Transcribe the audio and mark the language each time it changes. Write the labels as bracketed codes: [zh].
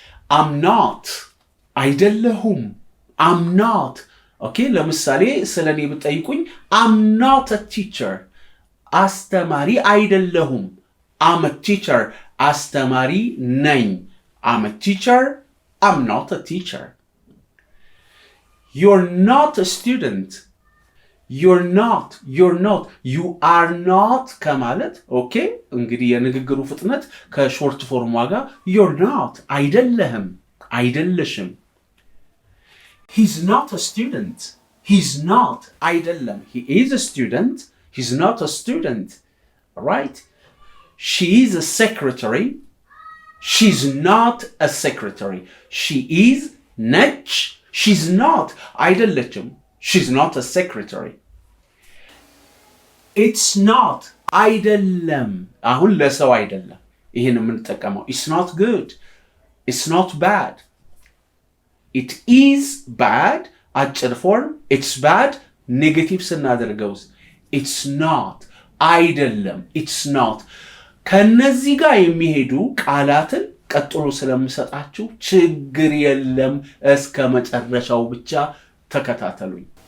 [en] አም ኖት [am] አይደለሁም። [en] አም ኖት ኦኬ [am] ለምሳሌ ስለኔ ብትጠይቁኝ [en] አም ኖት አ ቲቸር [am] አስተማሪ አይደለሁም። [en] አም አ ቲቸር [am] አስተማሪ ነኝ። [en] አም አ ቲቸር አም ኖት አ ቲቸር። You're not a student. You're not. You are not [am] ከማለት ኦኬ እንግዲህ የንግግሩ ፍጥነት ከሾርት ፎርም ዋጋ [en] you're not [am] አይደለህም አይደለሽም። [en] He's not a student. He's not [am] አይደለም። [en] He is a student. He's not a student. Right? She is a secretary. She's not a secretary. She is [am] ነች [en] She's not [am] አይደለችም. [en] She's not a secretary. It's not [am] አይደለም። አሁን ለሰው አይደለም ይሄን የምንጠቀመው። [en] It's not good. It's not bad. It is bad [am] አጭር ፎርም [en] it's bad [am] ኔጌቲቭ ስናደርገውስ [en] it's not [am] አይደለም it's not። ከነዚህ ጋር የሚሄዱ ቃላትን ቀጥሎ ስለምሰጣችሁ ችግር የለም። እስከ መጨረሻው ብቻ ተከታተሉኝ።